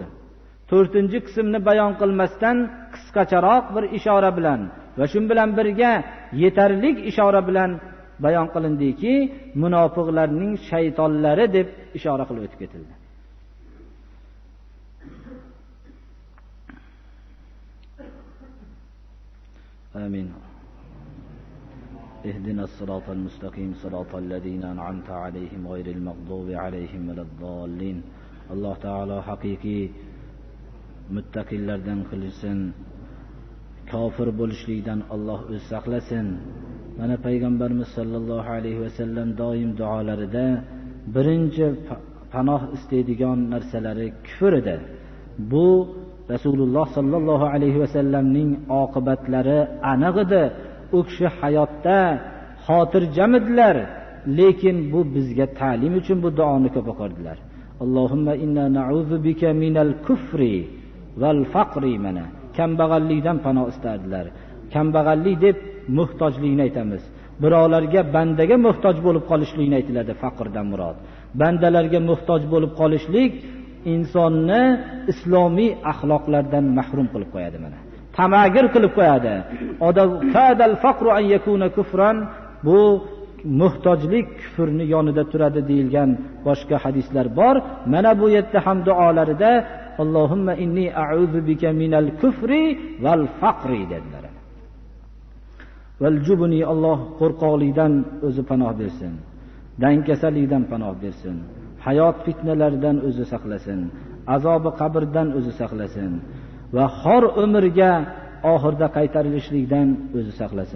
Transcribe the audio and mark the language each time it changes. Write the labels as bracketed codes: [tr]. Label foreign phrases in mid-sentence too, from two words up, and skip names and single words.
[uz] To'rtinchi qismni bayon qilmasdan qisqacharoq bir ishora bilan va shu bilan birga yetarlik ishora bilan bayon qilindiki, munofiqlarning shaytonlari deb ishora qilib o'tib ketildi. Amin. [ar] اهدنا الصراط المستقيم صراط الذين أنعمت عليهم غير المغضوب عليهم ولا الضالين. [uz] Alloh taolo haqiqiy muttaqillardan qilsin. Kofir bo'lishlikdan Alloh o'zi saqlasin. Mana payg'ambarimiz [ar] صلى الله عليه وسلم [uz] doim duolarida birinchi panoh istaydigan narsalari kufr edi. Bu Rasululloh [ar] صلى الله عليه وسلم [uz] oqibatlari aniq edi. U kishi hayotda xotirjamdilar, lekin bu bizga ta'lim uchun bu duoni ko'p o'qirdilar. [ar] اللهم إنا نعوذ بك من الكفر والفقر. [uz] Mana kambag'allikdan panoh istardilar. Kambag'allik deb muhtojlikni aytamiz. Birovlarga, bandaga muhtoj bo'lib qolishlikni aytiladi, faqrdan murod. Bandalarga muhtoj bo'lib qolishlik insonni islomiy axloqlardan mahrum qilib qo'yadi. Mana tamagir qilib qo'yadi. Odam [ar] كاد الفقر أن يكون كفرا, [uz] bu muhtojlik kufrni yonida turadi deyilgan boshqa hadislar bor. Mana bu yerda ham duolarida [ar] اللهم إني أعوذ بك من الكفر والفقر [uz] dedilar. [ar] والجبن, [uz] Alloh qo'rqoqlikdan o'zi panoh bersin. Dankasalikdan panoh bersin. Hayot fitnalaridan o'zi saqlasin. Azobi qabrdan o'zi saqlasin. Va xor umrga oxirda qaytarilishlikdan o'zi saqlasin.